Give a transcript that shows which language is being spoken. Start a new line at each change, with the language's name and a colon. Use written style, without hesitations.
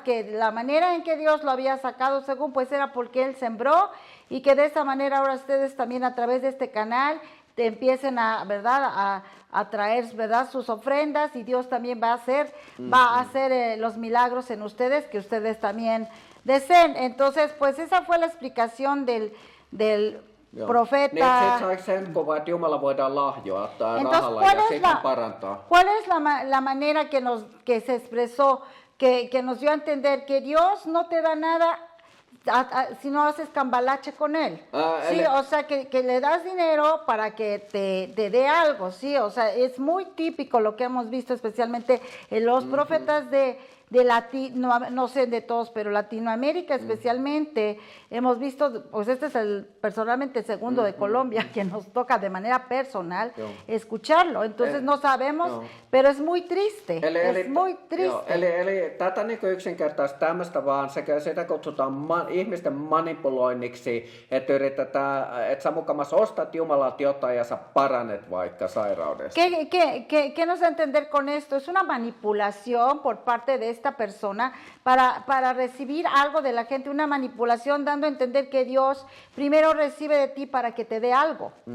Spanish: Que la manera en que Dios lo había sacado, según, pues era porque él sembró, y que de esa manera ahora ustedes también a través de este canal te empiecen a traer, ¿verdad?, sus ofrendas, y Dios también va a hacer los milagros en ustedes que ustedes también deseen. Entonces, pues esa fue la explicación del profeta.
Finnish: Niin, sit saiko sen kuvan, että Jumala voidaan lahjoa rahalla ja sitten parantaa.
Spanish: ¿Cuál es la manera que se expresó, que nos dio a entender que Dios no te da nada si no haces cambalache con él? Sí, o sea, que le das dinero para que te dé algo, sí, o sea, es muy típico lo que hemos visto, especialmente en los profetas de no sé de todos, pero Latinoamérica especialmente, hemos visto, pues este es personalmente el segundo de Colombia que nos toca de manera personal escucharlo, entonces no sabemos, pero es muy triste, es muy triste.
Finnish: Eli tätä niin yksinkertaisesti tämmöistä vaan, sitä kutsutaan ihmisten manipuloinniksi, että yritetään, että sä mukamassa ostat Jumalalta jotain ja sä paranet vaikka sairaudesta.
Spanish: ¿Qué nos da a entender con esto? Es una manipulación por parte de esta persona para recibir algo de la gente, una manipulación dando a entender que Dios primero recibe de ti para que te dé algo.